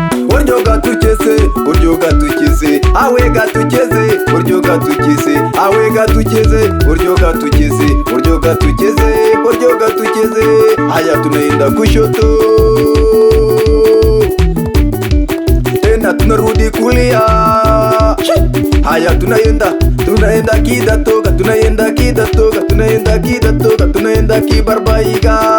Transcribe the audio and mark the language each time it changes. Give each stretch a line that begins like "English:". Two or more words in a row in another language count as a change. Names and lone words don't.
Kinyarwanda: Buryo gatukize, buryo gatukize, awe gatukize, buryo gatukize, awe gatukize, buryo gatukize, buryo gatukize, buryo gatukize.
Swahili: Haya, tunaenda kushoto. Tena tunarudi kulia. Haya, tunaenda, tunaenda kidatoka, tunaenda kidatoka, tunaenda kidatoka, tunaenda kibarbaiga.